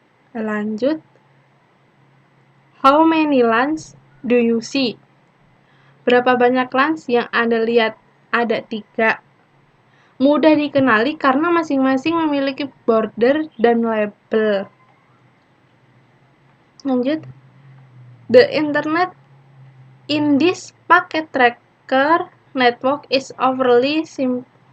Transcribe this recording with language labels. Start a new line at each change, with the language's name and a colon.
Indonesian: Lanjut,
English: how many LANs do you see?
Indonesian: Berapa banyak LANs yang Anda lihat? Ada 3. Mudah dikenali karena masing-masing memiliki border dan label. Lanjut,
English: the internet in this packet tracker network is overly simple.